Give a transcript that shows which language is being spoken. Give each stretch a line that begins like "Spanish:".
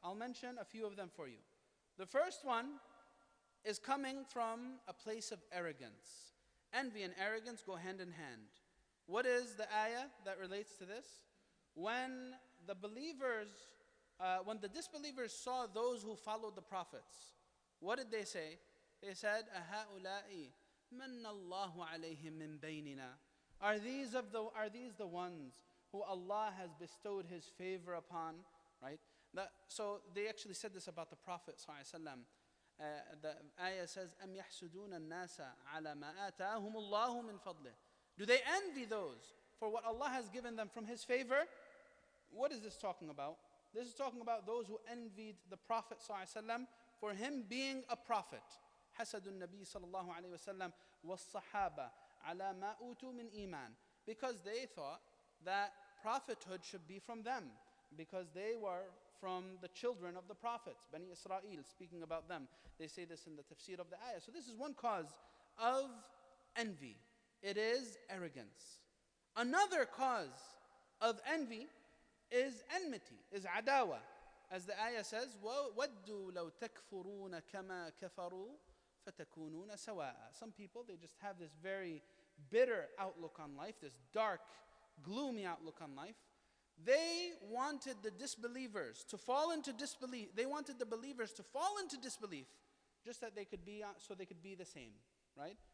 English: I'll mention a few of them for you. The first one is coming from a place of arrogance. Envy and arrogance go hand in hand. What is the ayah that relates to this? When the disbelievers saw those who followed the prophets, what did they say? They said,
Arabic: أَهَؤُلَاءِ مَنَّ اللَّهُ عَلَيْهِمْ مِنْ بَيْنِنَا.
English: Are these the ones who Allah has bestowed His favor upon? Right? So they actually said this about the Prophet ﷺ. The ayah says,
Arabic: أَمْ يَحْسُدُونَ النَّاسَ عَلَى مَا آتَاهُمُ اللَّهُ مِنْ فَضْلِهِ.
English: Do they envy those for what Allah has given them from His favor? What is this talking about? This is talking about those who envied the Prophet ﷺ for him being a prophet.
Arabic: حَسَدُ النَّبِي صلى الله عليه وسلم وَالصَّحَابَةِ عَلَى مَا أُوتُوا مِنْ إِيمَانٍ.
English: Because they thought that prophethood should be from them, because they were from the children of the prophets, Bani Israel, speaking about them. They say this in the tafsir of the ayah. So this is one cause of envy. It is arrogance. Another cause of envy is enmity, is adawa. As the ayah says,
Arabic: وَوَدُّوا لَوْ تَكْفُرُونَ كَمَا كَفَرُوا فَتَكُونُونَ سَوَاءً.
English: Some people, they just have this very bitter outlook on life, this dark, gloomy outlook on life. They wanted the disbelievers to fall into disbelief. They wanted the believers to fall into disbelief, just that they could be, so they could be the same, right?